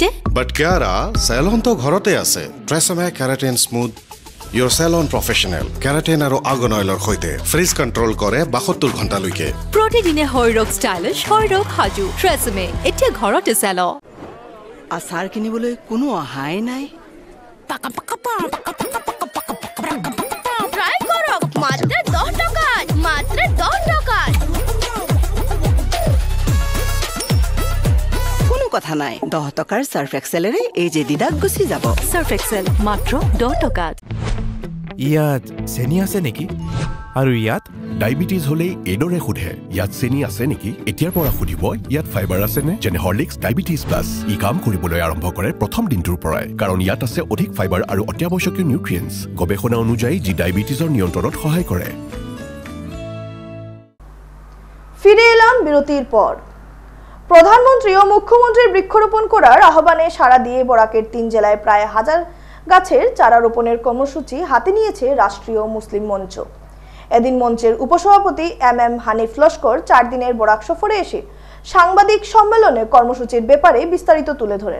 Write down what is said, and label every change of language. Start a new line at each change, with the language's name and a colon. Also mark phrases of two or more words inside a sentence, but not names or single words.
Assamese: বাট কিয়াৰা, চেলন তো ঘৰতে আছে।
English: Tresemme Keratin Smooth your salon professional.
Assamese: কেৰাটিন আৰু আৰ্গন অইলৰ সৈতে
English: frizz control
Assamese: কৰে 72 ঘণ্টালৈকে। প্ৰতিদিনে হৰৰক ষ্টাইলিছ, হৰৰক সাজু। ট্ৰেছমে এতিয়া ঘৰতে চেল। আচাৰ কিনিবলৈ কোনো অহাই নাই।
Bangla: ট্রাই করো, মাত্র 10 টাকা, মাত্র 10 টাকা।
Assamese: কোনো কথা নাই, 10 টকাৰ সাৰ্ফ এক্সেলেৰে এই যে দিদাক গুচি যাব। সাৰ্ফ এক্সেল মাত্ৰ 10 টকাত। ইয়াত চেনি আছে নেকি? আৰু ইয়াত ডায়েবেটিছ হ'লেই এইদৰে সোধে, ইয়াত চেনি আছে নেকি? এতিয়াৰ পৰা সুধিব ইয়াত ফাইবাৰ আছেনে? যেনে হৰলিক্স ডায়েবেটিছ প্লাছ। ই কাম কৰিবলৈ আৰম্ভ কৰে প্ৰথম দিনটোৰ পৰাই, কাৰণ ইয়াত আছে অধিক ফাইবাৰ আৰু অত্যাৱশ্যকীয় নিউট্ৰিয়েণ্টছ, গৱেষণা অনুযায়ী যি ডায়েবেটিছৰ নিয়ন্ত্ৰণত সহায় কৰে।
Bangla: ফিরে এলাম বিরতির পর। প্রধানমন্ত্রী ও মুখ্যমন্ত্রীর বৃক্ষরোপণ করার আহ্বানে সাড়া দিয়ে বরাকের 3 জেলায় প্রায় 1000 গাছের চারা রোপণের কর্মসূচি হাতে নিয়েছে রাষ্ট্রীয় মুসলিম মঞ্চ। এদিন মঞ্চের উপসভাপতি MM হানিফ লস্কর 4 দিনের বরাক সফরে এসে সাংবাদিক সম্মেলনে কর্মসূচির ব্যাপারে বিস্তারিত তুলে ধরেন।